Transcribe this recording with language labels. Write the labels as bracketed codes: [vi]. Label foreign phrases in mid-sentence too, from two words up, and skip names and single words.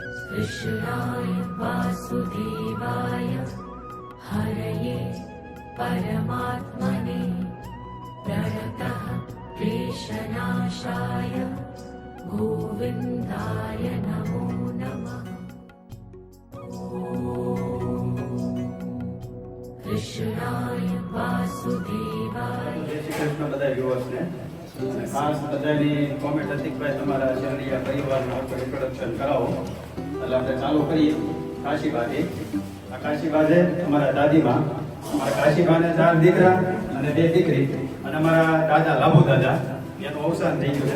[sa] कृष्णाय वासुदेवाय हरये परमात्मने प्रणतः क्लेशनाशाय गोविन्दाय नमो नमः। कृष्णाय वासुदेवाय। [gu] કૃષ્ણ બધા વ્યુઅર્સને ખાસ બધાની કોમેન્ટ હતી કે ભાઈ તમારા શહેરીયા પરિવારનું આપણે ઇન્ટ્રોડક્શન કરાવો, એટલે આપણે ચાલુ કરીએ. કાશીબાથી આ કાશીબા છે અમારા દાદીમાં. અમારા કાશીબાને 4 દીકરા અને 2 દીકરી, અને અમારા દાદા લાભુ દાદા એનું અવસાન થઈ ગયું છે.